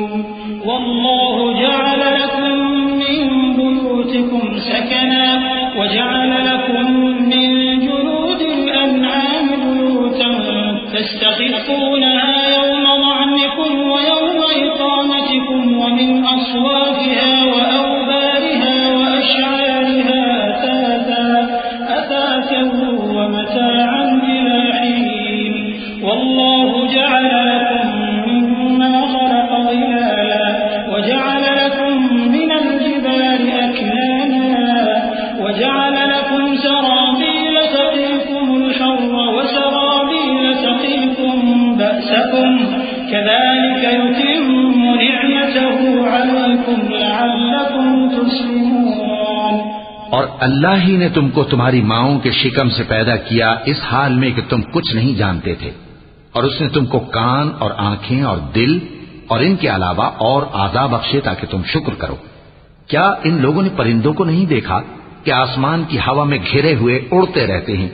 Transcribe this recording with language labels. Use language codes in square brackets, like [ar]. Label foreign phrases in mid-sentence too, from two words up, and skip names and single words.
[ar] والله جعل لكم من بيوتكم سكنا وجعل لكم من جلود الأنعام بيوتا تستخفونها يوم ظعنكم ويوم إقامتكم ومن أصوافها وأوبارها وأشعارها أثاثا ومتاعا إلى حين. والله جعل لكم مما خلق ظلالا وجعل لكم من الجبال أكنانا وجعل لكم سرابيل تقيكم الحر وسرابيل تقيكم بأسكم كذلك يتم نعمته عليكم لعلكم تسلمون. [hi] और अल्लाह ही ने तुमको तुम्हारी माओं के शिकम से पैदा किया इस हाल में कि तुम कुछ नहीं जानते थे, और उसने तुमको कान और आंखें और दिल और इनके अलावा और आज़ा बख्शे ताकि तुम शुक्र करो। क्या इन लोगों ने परिंदों को नहीं देखा कि आसमान की हवा में घिरे हुए उड़ते रहते हैं?